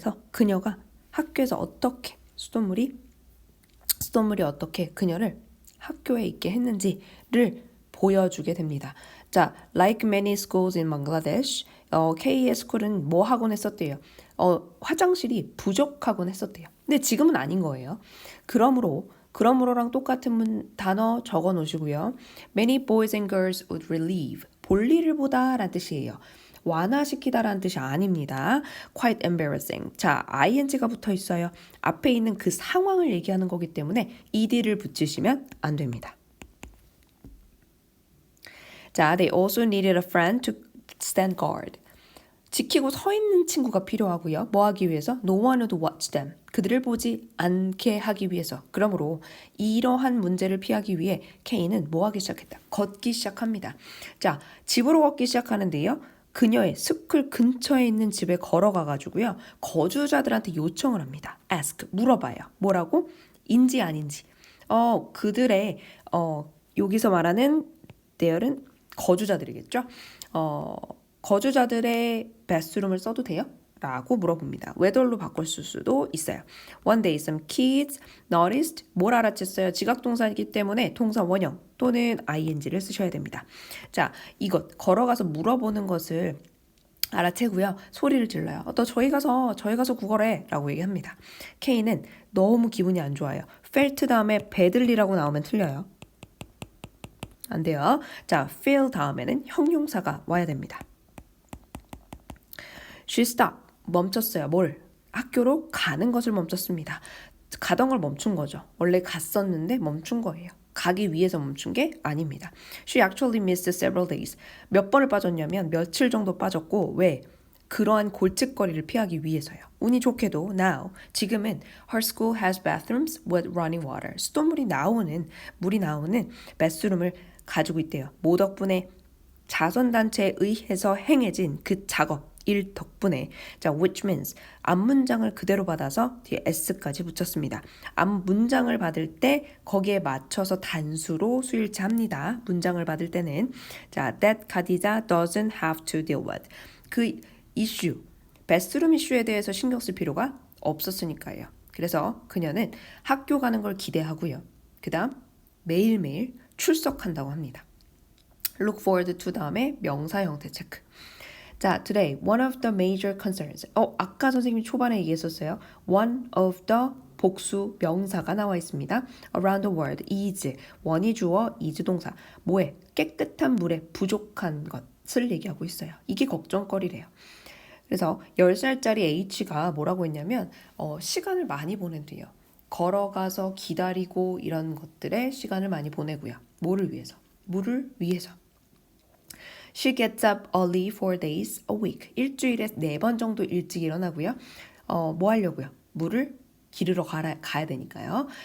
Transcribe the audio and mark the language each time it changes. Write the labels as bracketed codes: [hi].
[ko] 그녀가 학교에서 어떻게 수돗물이 어떻게 그녀를 학교에 있게 했는지를 보여주게 됩니다. 자, [en] like many schools in Bangladesh, [ko] K의 스쿨은 뭐 하곤 했었대요? 화장실이 부족하곤 했었대요. 근데 지금은 아닌 거예요. 그러므로랑 똑같은 단어 적어 놓으시고요. [en] Many boys and girls would relieve. [ko] 볼일을 보다라는 뜻이에요. 완화시키다라는 뜻이 아닙니다. [en] Quite embarrassing. [ko] 자, ing가 붙어 있어요. 앞에 있는 그 상황을 얘기하는 거기 때문에 ed를 붙이시면 안 됩니다. [en] 자, they also needed a friend to stand guard. [ko] 지키고 서 있는 친구가 필요하고요. 뭐 하기 위해서? [en] No one would watch them. [ko] 그들을 보지 않게 하기 위해서. 그러므로 이러한 문제를 피하기 위해 K는 뭐 하기 시작했다? 걷기 시작합니다. 자, 집으로 걷기 시작하는데요. 그녀의 스쿨 근처에 있는 집에 걸어가가지고요. 거주자들한테 요청을 합니다. ask, 물어봐요. 뭐라고? 인지 아닌지. 그들의 여기서 말하는 there은 거주자들이겠죠. 거주자들의 bathroom을 써도 돼요? 라고 물어봅니다. whether로 바꿀 수도 있어요. [en] One day some kids noticed [ko] 뭘 알아챘어요? 지각동사이기 때문에 동사 원형 또는 ing를 쓰셔야 됩니다. 자, 이것 걸어가서 물어보는 것을 알아채고요. 소리를 질러요. 저희 가서 구걸해 라고 얘기합니다. K는 너무 기분이 안 좋아요. felt 다음에 badly라고 나오면 틀려요. 안 돼요. 자, feel 다음에는 형용사가 와야 됩니다. [en] She stopped. [ko] 멈췄어요. 뭘? 학교로 가는 것을 멈췄습니다. 가던 걸 멈춘 거죠. 원래 갔었는데 멈춘 거예요. 가기 위해서 멈춘 게 아닙니다. [en] She actually missed several days. [ko] 몇 번을 빠졌냐면 며칠 정도 빠졌고 왜? 그러한 골칫거리를 피하기 위해서요. 운이 좋게도 [en] now, [ko] 지금은 [en] her school has bathrooms with running water. [ko] 수돗물이 물이 나오는 bathroom을 가지고 있대요. 뭐 덕분에? 자선단체에 의해서 행해진 그 작업, 일 덕분에 자, [en] which means [ko] 앞문장을 그대로 받아서 뒤에 s까지 붙였습니다. 앞문장을 받을 때 거기에 맞춰서 단수로 수일치합니다. 문장을 받을 때는 자, [en] that Khadija doesn't have to deal with. [ko] 그 이슈, 베스룸 이슈에 대해서 신경 쓸 필요가 없었으니까요. 그래서 그녀는 학교 가는 걸 기대하고요. 그 다음 매일매일 출석한다고 합니다. look forward to 다음에 명사 형태 체크. [en] 자, today one of the major concerns. [ko] 아까 선생님이 초반에 얘기했었어요. [en] one of the [ko] 복수 명사가 나와 있습니다. [en] around the world is [ko] 원이 주어 [en] is [ko] 동사. 뭐에? 깨끗한 물에 부족한 것을 얘기하고 있어요. 이게 걱정거리래요. 그래서 10살짜리 H가 뭐라고 했냐면 시간을 많이 보낸대요. 걸어가서 기다리고 이런 것들에 시간을 많이 보내고요. 뭐를 위해서? 물을 위해서. [en] She gets up early 4 days a week. [ko] 일주일에 4번 정도 일찍 일어나고요. 뭐 하려고요? 물을 기르러 가야 되니까요.